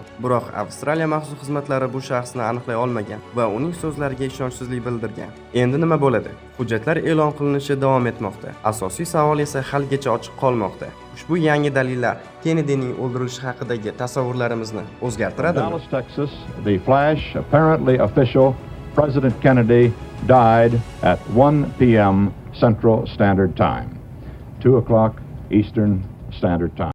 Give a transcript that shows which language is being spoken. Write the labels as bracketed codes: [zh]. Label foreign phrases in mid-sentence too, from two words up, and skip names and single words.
[uz] Biroq Avstraliya maxsus xizmatlari bu shaxsni aniqlay olmagan va uning so'zlariga ishonchsizlik bildirgan. Endi nima bo'ladi? Hujjatlar e'lon qilinishi davom etmoqda. Asosiy savol esa haligacha ochiq qolmoqda. Ushbu yangi dalillar Kennedyning o'ldirilishi haqidagi tasavvurlarimizni o'zgartiradimi? [en] Dallas, Texas, the flash, apparently official, President Kennedy died at 1 p.m. Central Standard Time, 2 o'clock Eastern Standard Time.